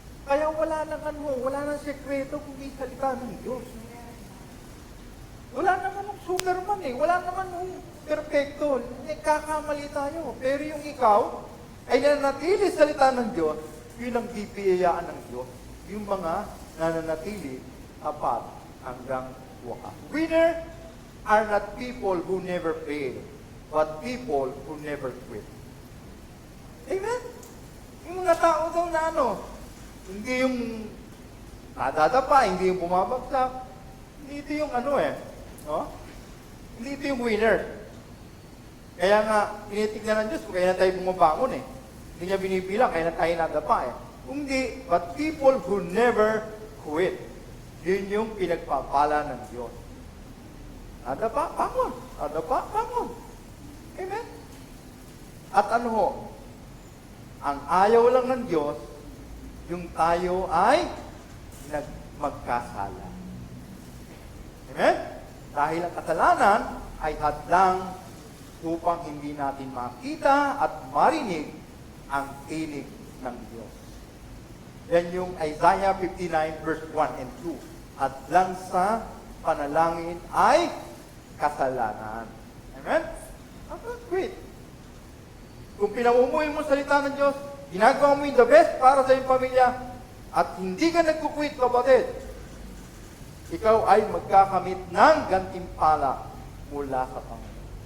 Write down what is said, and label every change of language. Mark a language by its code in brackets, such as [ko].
[tl] Kaya wala nang sekreto kundi salita ng Diyos. Wala naman ng Superman wala naman ng perfecto. Kakamali tayo. Pero yung ikaw ay nananatili sa salita ng Diyos, yun ang bibiyayaan ng Diyos. Yung mga nananatili tapat hanggang wakas. [en] Winner are not people who never fail, but people who never quit. [tl] Amen? Yung mga tao daw na hindi yung nadadapa, hindi yung bumabagsak. Hindi ito yung no? Hindi ito yung winner. Kaya nga, tinitignan ng Diyos kung kaya na tayo bumabangon Hindi niya binibilang, kaya na tayo nadapa Hindi, [en] but people who never quit. [tl] Yun yung pinagpapala ng Diyos. Nadapa, bangon. Nadapa, bangon. Amen? At ang ayaw lang ng Diyos, yung tayo ay magkasala. Amen? Dahil ang kasalanan ay hadlang upang hindi natin makita at marinig ang tinig ng Diyos. [en] Yan yung Isaiah 59 verse 1 and 2. [tl] Hadlang sa panalangin ay kasalanan. Amen? [en] Don't quit. [tl] Kung pinamumuhay mo salita ng Diyos, ginagawa mo yung [en] the best [tl] para sa iyong pamilya, at hindi ka nagkukwit, kapatid, ikaw ay magkakamit ng gantimpala mula sa Panginoon.